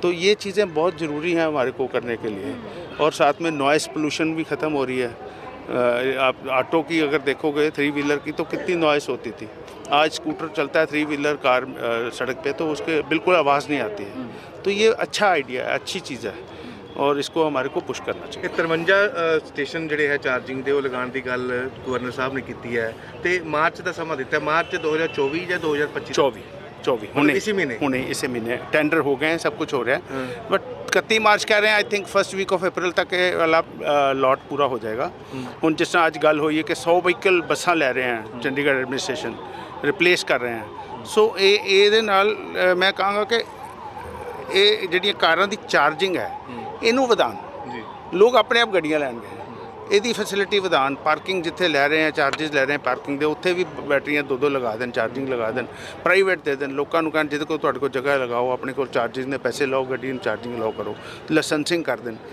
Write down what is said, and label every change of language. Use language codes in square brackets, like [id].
[hi] तो ये चीज़ें बहुत ज़रूरी हैं हमारे को करने के लिए। और साथ में नॉइस पोल्यूशन भी ख़त्म हो रही है। आप ऑटो की अगर देखोगे 3 व्हीलर की तो कितनी नॉइस होती थी, आज स्कूटर चलता है 3 व्हीलर कार सड़क पे तो उसके बिल्कुल आवाज़ नहीं आती है। तो ये अच्छा आइडिया है, अच्छी चीज़ है। और इसको हमारे को पुश करना चाहिए। [pa] ਇਹ 53 ਸਟੇਸ਼ਨ ਜਿਹੜੇ ਹੈ ਚਾਰਜਿੰਗ ਦੇ ਉਹ ਲਗਾਉਣ ਦੀ ਗੱਲ ਗਵਰਨਰ ਸਾਹਿਬ ਨੇ ਕੀਤੀ ਹੈ ਤੇ ਮਾਰਚ ਦਾ ਸਮਾਂ ਦਿੱਤਾ, ਮਾਰਚ 2024 ਜਾਂ 2025? [hi] 24 हुने इसी महीने टेंडर हो गए हैं, सब कुछ हो रहा है, बट 31 मार्च कह रहे हैं। [en] I think first week of April [hi] तक ये वाला लॉट पूरा हो जाएगा। [pa] ਹੁਣ ਜਿਸ ਤਰ੍ਹਾਂ ਅੱਜ ਗੱਲ ਹੋਈ ਹੈ ਕਿ 100 ਵਹੀਕਲ ਬੱਸਾਂ ਲੈ ਰਹੇ ਹਨ ਚੰਡੀਗੜ੍ਹ ਐਡਮਿਨਿਸਟ੍ਰੇਸ਼ਨ ਰਿਪਲੇਸ ਕਰ ਰਹੇ ਹਨ। ਸੋ ਇਹਦੇ ਨਾਲ ਮੈਂ ਕਹਾਂਗਾ ਕਿ ਇਹ ਜਿਹੜੀਆਂ ਕਾਰਾਂ ਦੀ ਚਾਰਜਿੰਗ ਹੈ ਇਹਨੂੰ ਵਧਾਉਣ, ਲੋਕ ਆਪਣੇ ਆਪ ਗੱਡੀਆਂ ਲੈਣਗੇ, ਇਹਦੀ ਫੈਸਿਲਿਟੀ ਵਧਾਉਣ, ਪਾਰਕਿੰਗ ਜਿੱਥੇ ਲੈ ਰਹੇ ਆ ਚਾਰजेस ਲੈ ਰਹੇ ਆ ਪਾਰਕਿੰਗ ਦੇ ਉੱਥੇ ਵੀ ਬੈਟਰੀਆਂ ਦੋ ਲਗਾ ਦੇਣ, ਚਾਰਜਿੰਗ ਲਗਾ ਦੇਣ, ਪ੍ਰਾਈਵੇਟ ਦੇ ਦੇਣ, ਲੋਕਾਂ ਨੂੰ ਕਹਿਣ ਜਿਹਦੇ ਕੋਲ ਤੁਹਾਡੇ ਕੋਲ ਜਗ੍ਹਾ ਲਗਾਓ, ਆਪਣੇ ਕੋਲ ਚਾਰजेस ਨੇ ਪੈਸੇ ਲਾਓ, ਗੱਡੀ ਨੂੰ ਚਾਰਜਿੰਗ ਲਾਓ ਕਰੋ, ਲਾਇਸੈਂਸਿੰਗ ਕਰ ਦੇਣ।